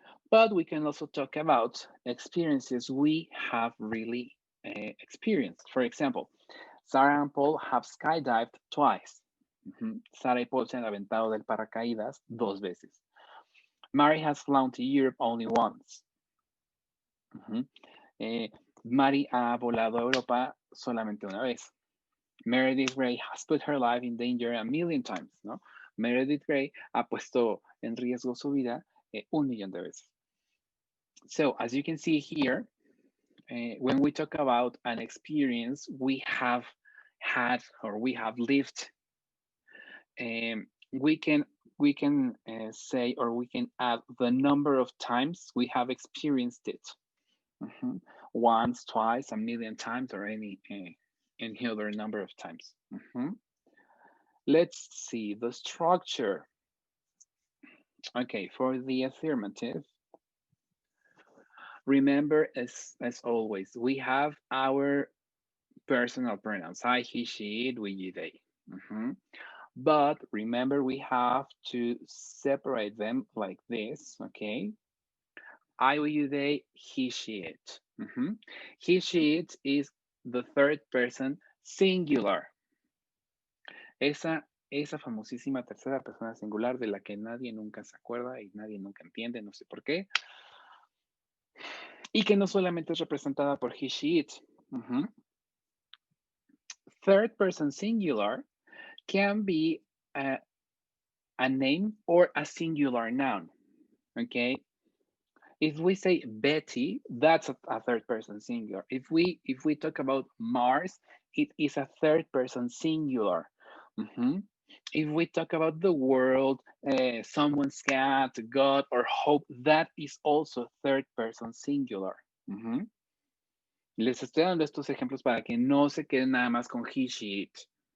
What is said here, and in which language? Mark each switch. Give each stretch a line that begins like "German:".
English: But we can also talk about experiences we have really experienced. For example, Sarah and Paul have skydived twice.
Spanish: Sarah y Paul se han aventado del paracaídas 2 veces.
English: Mary has flown to Europe only once.
Spanish: Mary ha volado a Europa solamente una vez.
English: Meredith Grey has put her life in danger a million times, ¿no?
Spanish: Meredith Grey ha puesto en riesgo su vida 1,000,000 de veces.
English: So, as you can see here, when we talk about an experience we have had or we have lived, we can say or we can add the number of times we have experienced it. Once, twice, a million times, or any other number of times. Let's see the structure. Okay, for the affirmative, remember as always, we have our personal pronouns, I, he, she, it, we, you, they. But remember, we have to separate them like this, okay? I, we, you, they, he, she, it. He, she, it is the third person singular.
Spanish: Esa famosísima tercera persona singular de la que nadie nunca se acuerda y nadie nunca entiende, no sé por qué. Y que no solamente es representada por he, she, it.
English: Third person singular can be a name or a singular noun, okay? If we say Betty, that's a third person singular. If we talk about Mars, it is a third person singular. If we talk about the world, someone's cat, God, or hope, that is also third person singular.
Spanish: Les estoy dando estos ejemplos para que no se queden nada más con he, she, it.